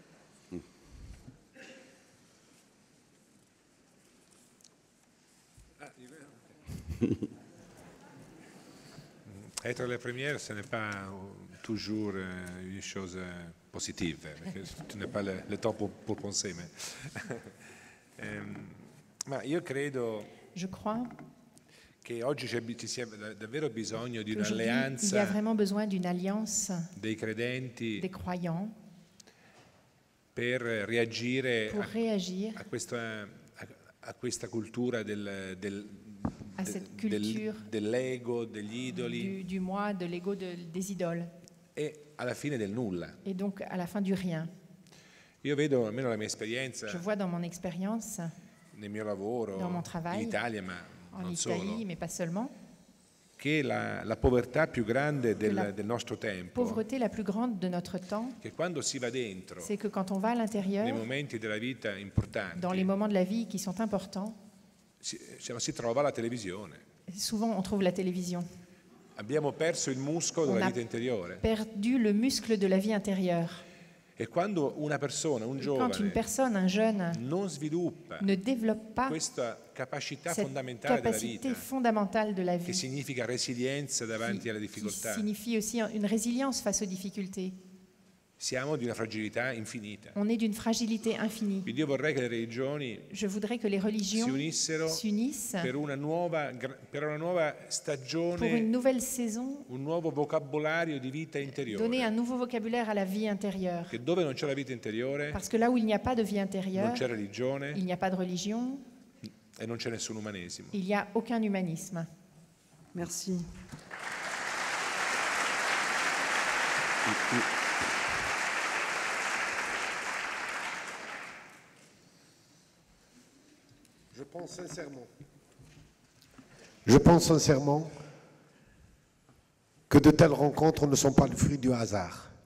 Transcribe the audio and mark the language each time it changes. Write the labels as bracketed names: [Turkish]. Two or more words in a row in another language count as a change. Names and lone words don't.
[French] Être la première, ce n'est pas toujours une chose positive, perché tu n'as pas le temps pour penser. [Italian] Ma io credo [French] Je crois [Italian] che oggi ci sia davvero bisogno di [French] qu'aujourd'hui, il y a [Italian] un'alleanza [French] vraiment besoin d'une alliance [Italian] dei credenti [French] des croyants [Italian] per reagire [French] pour réagir [Italian] a questa cultura [French] à cette culture [Italian] dell'ego, degli idoli [French] du moi, de l'ego, des idoles, [Italian] e alla fine del nulla. [French] et donc à la fin du rien. [Italian] Io vedo, almeno la mia esperienza, [French] Je vois dans mon expérience, [Italian] nel mio lavoro [French] dans mon travail, [Italian] in Italia, ma [French] en [Italian] non [French] Italie, [Italian] solo, [French] mais pas seulement, [Italian] che la povertà più grande [French] la [Italian] del nostro tempo, [French] pauvreté la plus grande de notre temps, [Italian] che quando si va dentro, [French] c'est que quand on va à [Italian] nei [French] l'intérieur, [Italian] momenti della vita importanti, [French] dans les moments de la vie qui sont importants, [Italian] si trova la televisione. [French] souvent on trouve la télévision. [Italian] Abbiamo perso il muscolo [French] On [Italian] della [French] a [Italian] vita interiore. [French] perdu le muscle de la vie intérieure. [Italian] E quando una persona, un [French] Et quand une [Italian] giovane, [French] personne, un jeune, [Italian] non sviluppa [French] ne développe pas [Italian] questa capacità [French] cette [Italian] fondamentale della [French] capacité [Italian] vita, [French] fondamentale de la [Italian] che [French] vie, [Italian] significa resilienza davanti alle [French] qui [Italian] difficoltà, [French] signifie aussi une résilience face aux difficultés. [Italian] siamo di una fragilità infinita. [French] On est d'une fragilité infinie. [Italian] Quindi io vorrei che le religioni [French] Je voudrais que les [Italian] si [French] religions [Italian] unissero [French] s'unissent [Italian] per una nuova [French] pour une [Italian] stagione, [French] nouvelle saison, [Italian] un nuovo vocabolario di vita interiore. [French] donner un nouveau vocabulaire à la vie intérieure. [Italian] Che dove non c'è la vita interiore, [French] Parce que là où il n'y a pas de vie [Italian] non [French] intérieure, [Italian] c'è religione [French] il n'y a pas de religion, [Italian] e non c'è nessun umanesimo. [French] il n'y a aucun humanisme. Merci. Je pense sincèrement que de telles rencontres ne sont pas le fruit du hasard.